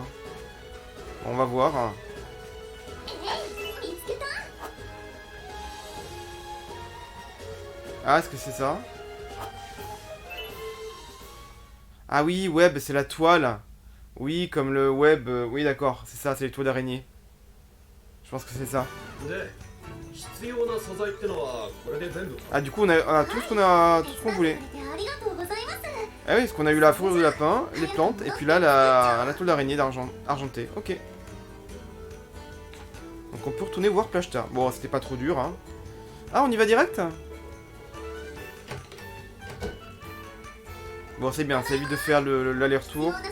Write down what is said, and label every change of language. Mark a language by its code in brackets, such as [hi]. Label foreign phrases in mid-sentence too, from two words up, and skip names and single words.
[fr] On va voir. Ah, est-ce que c'est ça? Ah oui, web, c'est la toile. Oui, comme le web. Oui, d'accord, c'est ça, c'est les toiles d'araignée. Je pense que c'est ça. [ja] 必要な素材ってのはこれで全部。 [fr] Ah, du coup, on a tout ce qu'on voulait. Ah oui, parce qu'on a eu la fourrure de lapin, les plantes, et puis là, la toile d'araignée argentée. Ok. Donc on peut retourner voir Plashta. Bon, c'était pas trop dur, hein. Ah, on y va direct? Bon, c'est bien, ça évite de faire l'aller-retour.